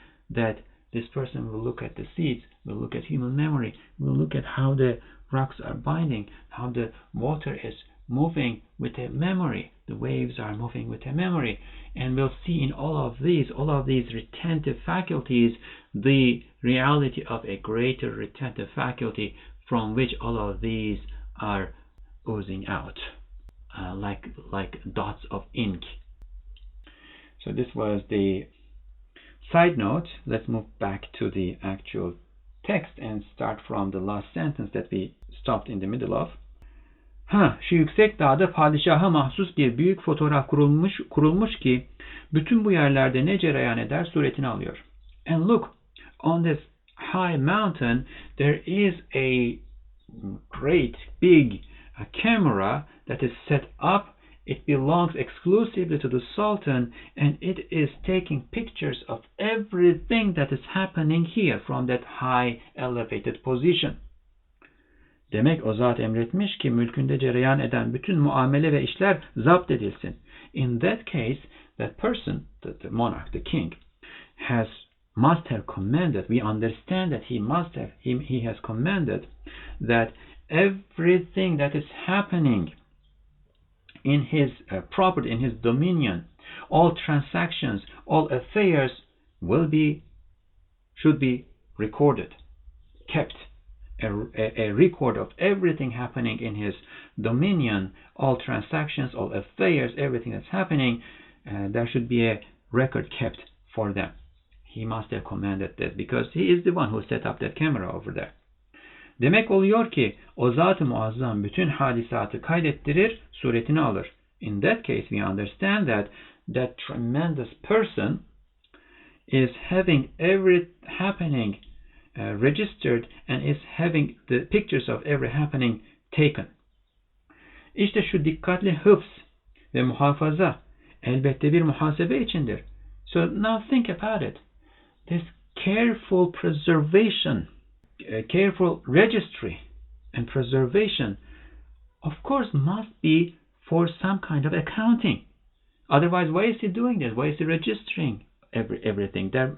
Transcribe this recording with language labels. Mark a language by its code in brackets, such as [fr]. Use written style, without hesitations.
[en] that this person will look at the seeds, will look at human memory, will look at how the rocks are binding, how the water is moving with a memory, the waves are moving with a memory, and we'll see in all of these retentive faculties the reality of a greater retentive faculty from which all of these are oozing out like dots of ink. So this was the side note. Let's move back to the actual text and start from the last sentence that we stopped in the middle of. [tr] Şu yüksek dağda padişaha mahsus bir büyük fotoğraf kurulmuş ki bütün bu yerlerde ne cereyan eder suretini alıyor. [en] And look, on this high mountain there is a great big camera that is set up. It belongs exclusively to the Sultan, and it is taking pictures of everything that is happening here from that high elevated position. [tr] Demek o zat emretmiş ki mülkünde cereyan eden bütün muamele ve işler zapt edilsin. [en] In that case, that person, the monarch, the king, must have commanded. We understand that he has commanded that everything that is happening in his property, in his dominion, all transactions, all affairs should be recorded, kept. A record of everything happening in his dominion, all transactions, all affairs, everything that's happening, there should be a record kept for them. He must have commanded this because he is the one who set up that camera over there. [tr] Demek oluyor ki o zat-ı muazzam bütün hadisatı kaydettirir, suretini alır. [en] In that case we understand that that tremendous person is having every happening registered and is having the pictures of every happening taken. [tr] İşte şu dikkatli hıfz ve muhafaza elbette bir muhasebe içindir. [en] So now think about it. This careful preservation, careful registry and preservation, of course, must be for some kind of accounting. Otherwise, why is he doing this? Why is he registering everything?